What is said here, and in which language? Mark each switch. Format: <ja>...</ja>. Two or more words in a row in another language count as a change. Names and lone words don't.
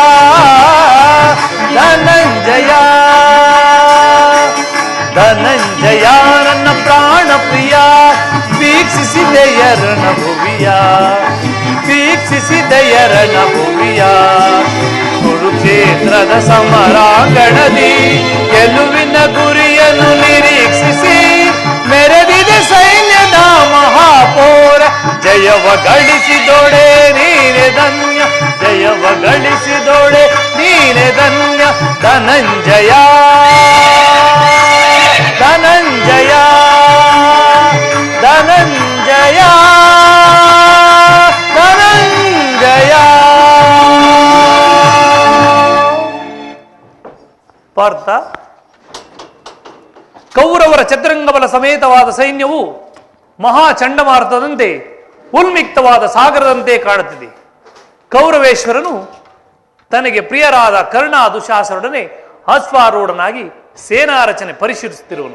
<kn>ಧನಂಜಯ ಧನಂಜಯ ನನ್ನ ಪ್ರಾಣ ಪ್ರಿಯ ವೀಕ್ಷಿಸಿದೆಯ ರಣಭುವಿಯ ವೀಕ್ಷಿಸಿದೆಯ ರಣಭುವಿಯ ಕುರುಕ್ಷೇತ್ರದ ಸಮರಾಂಗಣದಿ ಗೆಲುವಿನ ಗುರಿಯನ್ನು ನಿರೀಕ್ಷಿಸಿ ಜಯವ ಗಳಿಸಿದೋಡೆ ನೀನೆ ಧನ್ಯ, ಜಯವ ಗಳಿಸಿದೋಡೆ ನೀನೆ ಧನ್ಯ. ಧನಂಜಯ ಧನಂಜಯ ಧನಂಜಯ ಧನಂಜಯ. ಪಾರ್ಥ, ಕೌರವರ ಚತುರಂಗಬಲ ಸಮೇತವಾದ ಸೈನ್ಯವು ಮಹಾ ಚಂಡಮಾರುತದಂತೆ ಉನ್ಮಿಕ್ತವಾದ ಸಾಗರದಂತೆ ಕಾಣುತ್ತಿದೆ. ಕೌರವೇಶ್ವರನು ತನಗೆ ಪ್ರಿಯರಾದ ಕರ್ಣ ದುಶಾಸರೊಡನೆ ಅಶ್ವಾರೂಢನಾಗಿ ಸೇನಾ ರಚನೆ ಪರಿಶೀಲಿಸುತ್ತಿರುವನು.</kn>